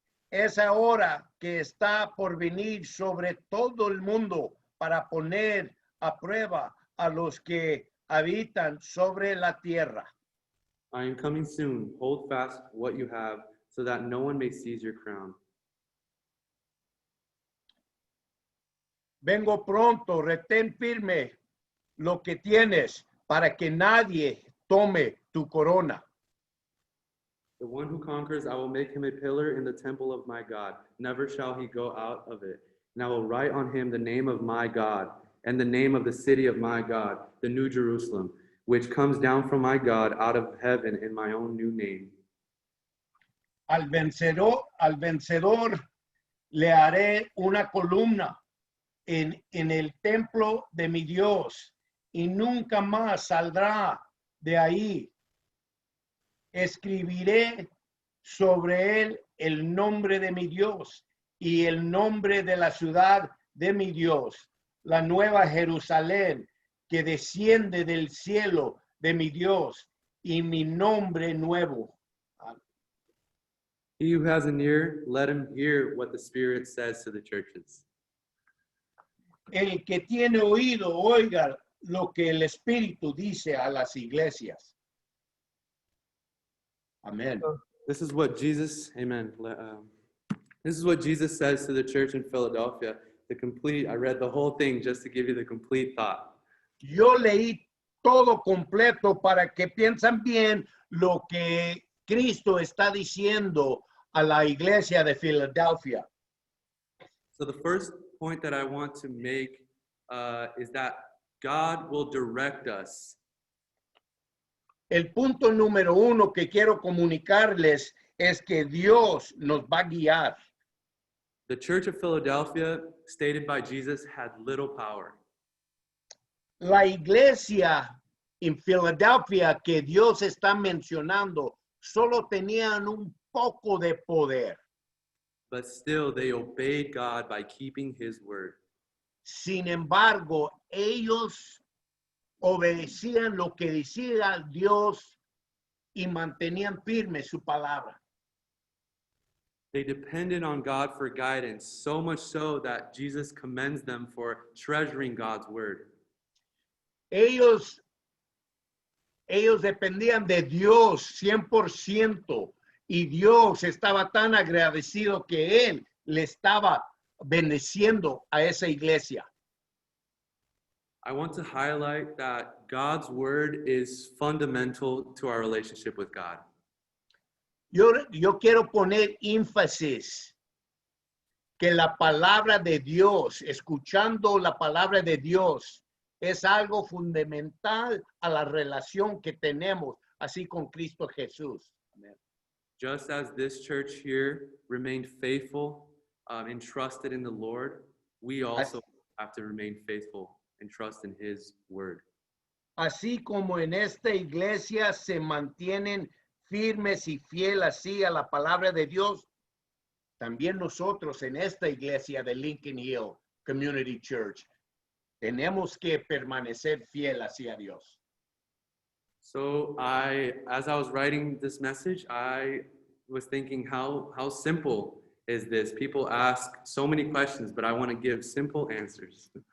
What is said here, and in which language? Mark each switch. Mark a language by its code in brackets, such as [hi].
[es] Esa hora que está por venir sobre todo el mundo para poner a prueba a los que habitan sobre la tierra. [en] I am coming soon. Hold fast what you have, so that no one may seize your crown. [es] Vengo pronto, retén firme lo que tienes para que nadie tome tu corona. [en] The one who conquers, I will make him a pillar in the temple of my God. Never shall he go out of it. And I will write on him the name of my God and the name of the city of my God, the New Jerusalem, which comes down from my God out of heaven in my own new name. [es] Al vencedor le haré una columna en el templo de mi Dios y nunca más saldrá de ahí. Escribiré sobre él el nombre de mi Dios y el nombre de la ciudad de mi Dios, la nueva Jerusalén que desciende del cielo de mi Dios y mi nombre nuevo. [en] He who has an ear, let him hear what the Spirit says to the churches. [es] El que tiene oído, oiga lo que el Espíritu dice a las iglesias. [en] Amen. This is what Jesus, amen. This is what Jesus says to the church in Philadelphia. I read the whole thing just to give you the complete thought. [es] Yo leí todo completo para que piensen bien lo que Cristo está diciendo a la iglesia de Filadelfia. [en] So the first point that I want to make is that God will direct us. [es] El punto número uno que quiero comunicarles es que Dios nos va a guiar. [en] The church of Philadelphia, stated by Jesus, had little power. [es] La iglesia en Filadelfia que Dios está mencionando solo tenían un poco de poder. [en] But still, they obeyed God by keeping his word. [es] Sin embargo, ellos obedecían lo que decía Dios y mantenían firme su palabra. [en] They depended on God for guidance, so much so that Jesus commends them for treasuring God's word. [es] Ellos dependían de Dios 100% y Dios estaba tan agradecido que Él le estaba bendeciendo a esa iglesia. [en] I want to highlight that God's word is fundamental to our relationship with God. [es] Yo quiero poner énfasis que la palabra de Dios, escuchando la palabra de Dios, es algo fundamental a la relación que tenemos así con Cristo Jesús. [en] Amen. Just as this church here remained faithful and trusted in the Lord, we also have to remain faithful and trust in his word. [es] Así como en esta iglesia se mantienen firmes y fiel así a la palabra de Dios, también nosotros en esta iglesia de Lincoln Hill Community Church tenemos que permanecer fiel hacia Dios. [en] So as I was writing this message, I was thinking how simple is this? People ask so many questions, but I want to give simple answers.